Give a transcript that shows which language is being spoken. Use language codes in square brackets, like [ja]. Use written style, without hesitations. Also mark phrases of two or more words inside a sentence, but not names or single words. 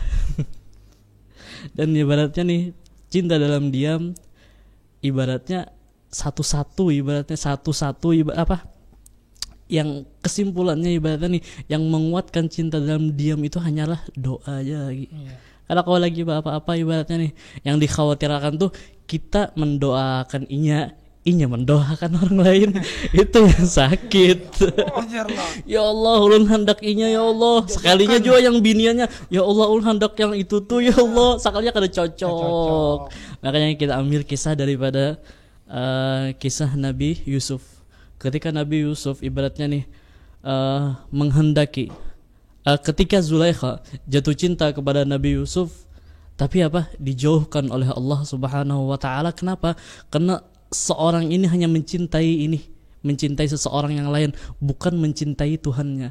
[id] Dan ibaratnya nih, cinta dalam diam ibaratnya satu-satu yang kesimpulannya ibaratnya nih, yang menguatkan cinta dalam diam itu hanyalah doa aja lagi. Karena kalau lagi apa-apa ibaratnya nih, yang dikhawatirkan tuh kita mendoakan inya mendoakan orang lain, itu yang sakit. [ar] Ya Allah, [bjn] ulun hendak inya [ar] ya Allah. [bjn] Sekalinya juga yang biniannya, [ar] ya Allah [bjn] ulun hendak yang itu tuh [ar] ya Allah. [bjn] Sekalinya kada cocok. [id] Makanya kita ambil kisah daripada kisah Nabi Yusuf. Ketika Nabi Yusuf ibaratnya nih menghendaki ketika Zulaikha jatuh cinta kepada Nabi Yusuf, tapi apa? Dijauhkan oleh Allah [ar] Subhanahu wa taala. [id] Kenapa? Karena seorang ini hanya mencintai seseorang yang lain, bukan mencintai Tuhannya.